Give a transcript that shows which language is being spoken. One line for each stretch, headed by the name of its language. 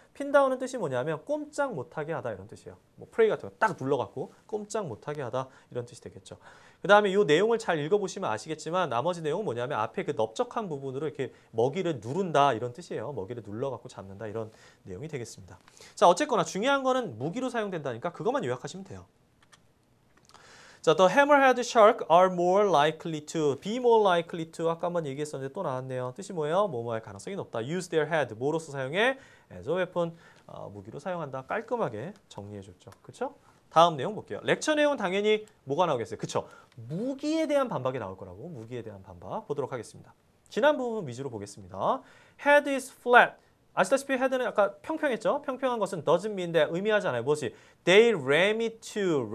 Korean: 핀다운은 뜻이 뭐냐면 꼼짝 못하게 하다 이런 뜻이에요. 뭐 프레이 같은 거 딱 눌러갖고 꼼짝 못하게 하다 이런 뜻이 되겠죠. 그 다음에 이 내용을 잘 읽어보시면 아시겠지만 나머지 내용은 뭐냐면 앞에 그 넓적한 부분으로 이렇게 먹이를 누른다 이런 뜻이에요. 먹이를 눌러갖고 잡는다 이런 내용이 되겠습니다. 자 어쨌거나 중요한 거는 무기로 사용된다니까 그것만 요약하시면 돼요.
English: 자, the hammerhead shark are more likely to, be more likely to
Korean: 아까 한번 얘기했었는데 또 나왔네요. 뜻이 뭐예요? 뭐뭐할 가능성이 높다.
English: use their head,
Korean: 뭐로서 사용해?
English: as a weapon,
Korean: 무기로 사용한다. 깔끔하게 정리해줬죠. 그렇죠? 다음 내용 볼게요. 렉처 내용은 당연히 뭐가 나오겠어요? 그렇죠? 무기에 대한 반박이 나올 거라고. 무기에 대한 반박 보도록 하겠습니다. 지난 부분 위주로 보겠습니다.
English: head is flat.
Korean: 아시다시피 헤드는 아까 평평했죠? 평평한 것은
English: doesn't mean
Korean: 인데 의미하지 않아요. 뭐지?
English: They ram it to.